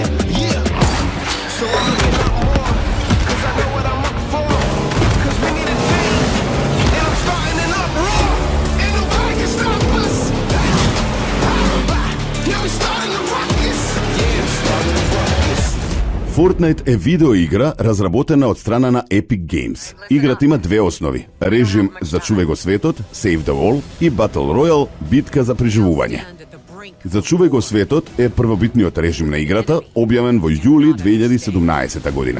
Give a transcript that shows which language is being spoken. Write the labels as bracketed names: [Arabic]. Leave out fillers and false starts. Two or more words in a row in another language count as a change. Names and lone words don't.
[English] Yeah. So I'm looking up more. Cause I know what I'm up for. Cause we need a change. And I'm starting an uproar. And nobody can stop us. Yeah, we starting the ruckus. Yeah, starting the ruckus. [Macedonian] Fortnite е видеоигра разработена од страна на Epic Games. Играта има две основи: режим Зачувај го светот, Save the World, и Battle Royale, битка за преживување. Зачувај го светот е првобитниот режим на играта, објавен во јули 2017 година.